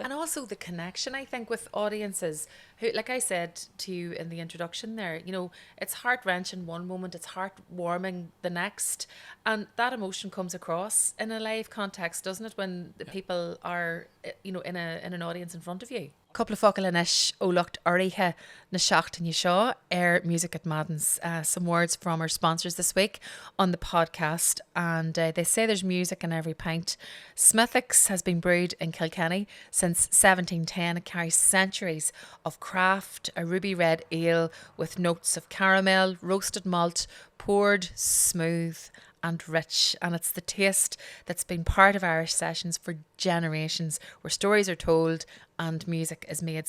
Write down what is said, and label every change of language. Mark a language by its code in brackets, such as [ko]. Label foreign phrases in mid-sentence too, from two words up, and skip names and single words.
[en] And also the connection, I think, with audiences who, like I said to you in the introduction there, you know, it's heart-wrenching one moment, it's heart-warming the next, and that emotion comes across in a live context, doesn't it, when the people are in an audience in front of you. Couple of [ga] focail inis ó lucht áirithe na seachtaine seo Music at Maddens. [en] Some words from our sponsors this week on the podcast, and they say there's music in every pint. Smithwick's has been brewed in Kilkenny since 1710. It carries centuries of craft, a ruby red ale with notes of caramel, roasted malt, poured smooth and rich, and it's the taste that's been part of Irish sessions for generations, where stories are told and music is made.